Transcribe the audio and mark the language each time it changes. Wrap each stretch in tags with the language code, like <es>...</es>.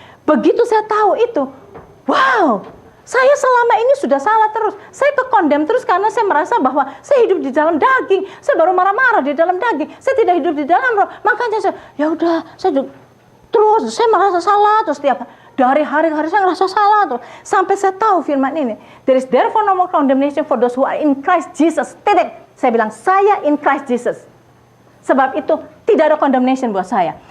<id>Begitu saya tahu itu, wow, saya selama ini sudah salah terus. Saya ke-condemn terus karena saya merasa bahwa saya hidup di dalam daging. Saya baru marah-marah di dalam daging. Saya tidak hidup di dalam roh. Makanya saya, ya udah, terus saya merasa salah terus tiap dari hari-hari saya ngerasa salah tuh. Sampai saya tahu firman ini.</id> <en>There is therefore no more condemnation for those who are in Christ Jesus.</en> <id>Titik. Saya bilang, saya</id> <en>in Christ Jesus.</en> <id>Sebab itu tidak ada condemnation buat saya.</id>